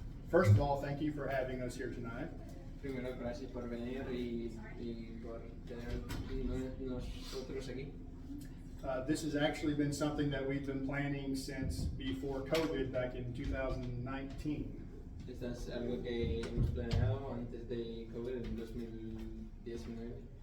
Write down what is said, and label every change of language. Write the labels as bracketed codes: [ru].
[en] First of all, thank you for having us here tonight. [es] Primero, gracias por venir y por tener nosotros aquí. [en] This has actually been something that we've been planning since before COVID back in 2019. [es] Esto es algo que hemos planeado antes de COVID en 2019.